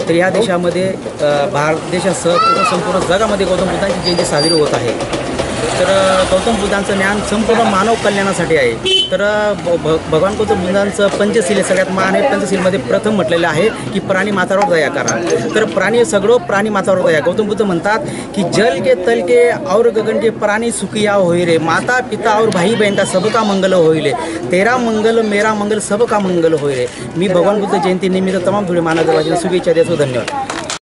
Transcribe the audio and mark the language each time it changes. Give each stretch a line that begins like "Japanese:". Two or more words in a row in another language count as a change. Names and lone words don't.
Marathi: तर या देशामध्ये भारत देशासह संपूर्ण जगामध्ये गौतम बुद्धांची जयंती साजरी होत आहे. तर गौतम बुद्धांचं ज्ञान संपूर्ण मानव कल्याणासाठी आहे. तर भगवान गौतम बुद्धांचं पंचशील सगळ्यात मान आहे. पंचशीलमध्ये प्रथम म्हटलेलं आहे की प्राणी मातावर दया करा. तर प्राणी मातावर दया.
Hindi: गौतम बुद्ध
Marathi: म्हणतात की
Hindi: जल के तल के और गगन के प्राणी सुखिया होई रे, माता पिता और भाई बहन का सबका मंगल होई रे, तेरा मंगल मेरा मंगल सबका मंगल होई रे.
Marathi: मी भगवान बुद्ध जयंती निमित्त तमाम धुळे महानगरवासींना शुभेच्छा देतो. धन्यवाद.